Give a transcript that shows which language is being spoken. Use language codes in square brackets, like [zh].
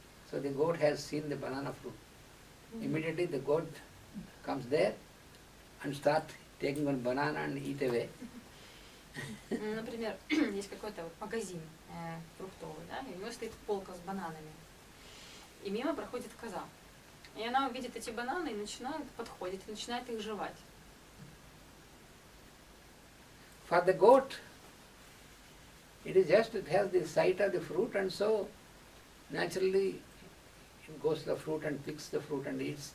[en] So the goat has seen the banana fruit. Immediately the goat comes there and start taking one banana and eat away. [ru] Например, есть какой-то магазин фруктовый, да, и у него стоит полка с бананами. И мимо проходит коза. И она увидит эти бананы и подходит и начинает их жевать. [en] For the goat, it has the sight of the fruit, and so naturally it goes to the fruit and picks the fruit and eats.